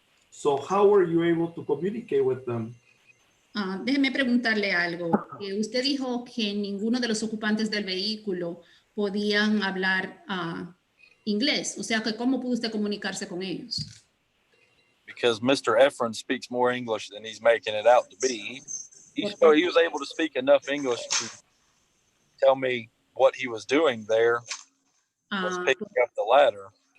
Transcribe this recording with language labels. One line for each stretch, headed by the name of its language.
English: So how were you able to communicate with them?
Spanish: Déjeme preguntarle algo. Usted dijo que ninguno de los ocupantes del vehículo podían hablar inglés. O sea, que ¿cómo pudo usted comunicarse con ellos?
English: Because Mr. Efron speaks more English than he's making it out to be. He was able to speak enough English to tell me what he was doing there was picking up the ladder.